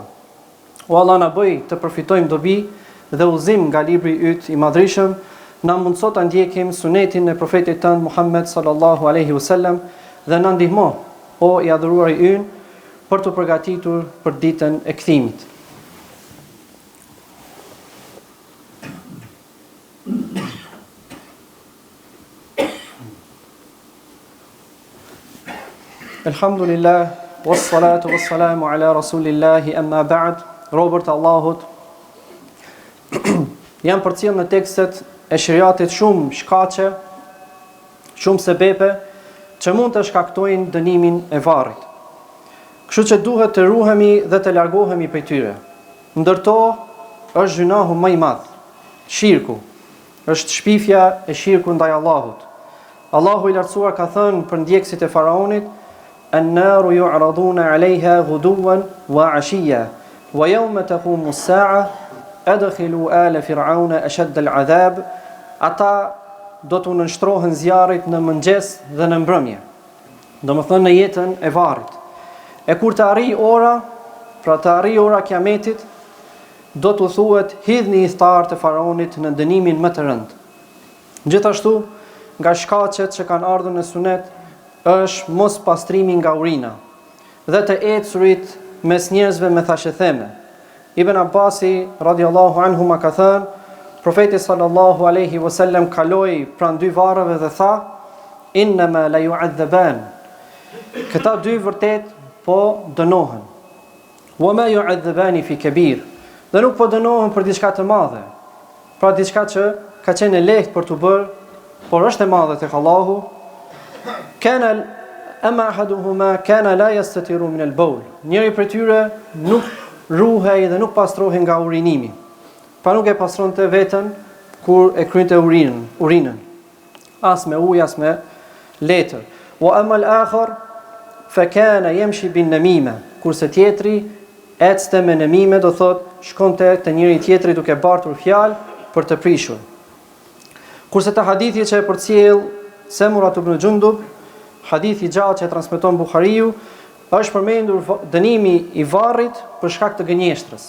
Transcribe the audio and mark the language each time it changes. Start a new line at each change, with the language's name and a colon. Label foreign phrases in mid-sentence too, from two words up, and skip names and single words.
Albanian: O Allah, na bëj të përfitojmë dobi dhe udhëzim nga libri yt i madhrishëm, na mundëso ta ndjekim sunetin e profetit tënd Muhammed
Arabic: صلى الله عليه وسلم
Albanian: dhe na ndihmo, o i adhuruari ynë, për të përgatitur për ditën e kthimit.
Arabic: الحمد لله والصلاة والسلام على رسول الله أما بعد.
Albanian: Robërt e Allahut, jam përcjell në tekstet e shariatit shumë shkaqe, shumë sebepe që mund të shkaktojnë dënimin e varrit. Kështu që duhet të ruhemi dhe të largohemi prej tyre. Ndërto është gjunahu më i madh, shirku. Është shpifja e shirku ndaj Allahut. Allahu i lartësuar ka thënë për ndjekësit e faraonit:
Arabic: "النار يعرضون عليها غدوا وعشيا ويوم تقوم الساعة أدخلوا آل فرعون أشد العذاب."
Albanian: Ata do të nënshtrohen zjarrit në mëngjes dhe në mbrëmje. Domethënë në jetën e varrit. E kur të arrijë ora, pra të arrijë ora kiametit, do të thuhet: "Hidhni thtarët e faraonit në dënimin më të rëndë." Gjithashtu, nga shkaqet që kanë ardhur në sunet është mos pastrimi nga urina dhe të ecurit mes njerëzve me thashetheme. Ibn Abbasi
Arabic: رضي الله عنه ما
Albanian: ka thënë: profeti
Arabic: صلى الله عليه وسلم
Albanian: kaloi pranë dy varreve dhe tha:
Arabic: "إنما لا يعذبان."
Albanian: Këta dy vërtet po dënohen.
Arabic: "وما يعذبان في كبير."
Albanian: Dhe nuk po dënohen për diçka të madhe. Pra diçka që ka qenë e lehtë për të bërë, por është e madhe tek Allahu.
Arabic: كان أما أحدهما كان لا يستتر من البول.
Albanian: Njëri prej tyre nuk ruhej dhe nuk pastrohej nga urinimi. Pa nuk e pastronte veten kur e krynte urinën. As me ujë, as me letër.
Arabic: وأما الآخر فكان يمشي بالنميمة.
Albanian: Kurse tjetri ecste me namime, do thot shkonte te njëri tjetri duke bartur fjalë për të prishur. Kurse te hadithi që e përcjell Semura ibn Jundub, hadithi i gjatë që e transmeton Buhariu, është përmendur dënimi i varrit për shkak të gënjeshtrës.